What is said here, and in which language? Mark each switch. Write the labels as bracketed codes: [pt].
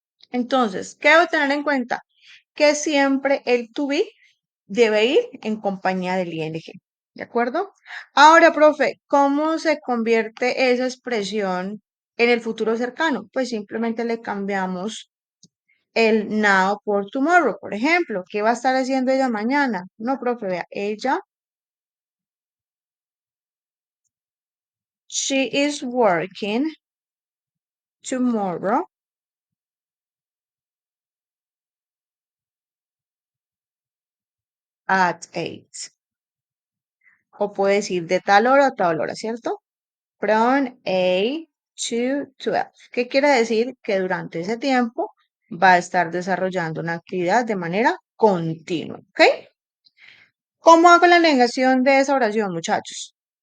[es] Entonces, ¿qué debo tener en cuenta? Que siempre el to be debe ir en compañía del ing. ¿De acuerdo? Ahora, profe, ¿cómo se convierte esa expresión en el futuro cercano? Pues simplemente le cambiamos el now por tomorrow, por ejemplo. ¿Qué va a estar haciendo ella mañana? No, profe, vea, ella, [en] she is working tomorrow at 8. [es] O puede decir de tal hora a tal hora, ¿cierto? [en] From 8 to 12. [es] ¿Qué quiere decir? Que durante ese tiempo va a estar desarrollando una actividad de manera continua, ¿ok? ¿Cómo hago la negación de esa oración, muchachos?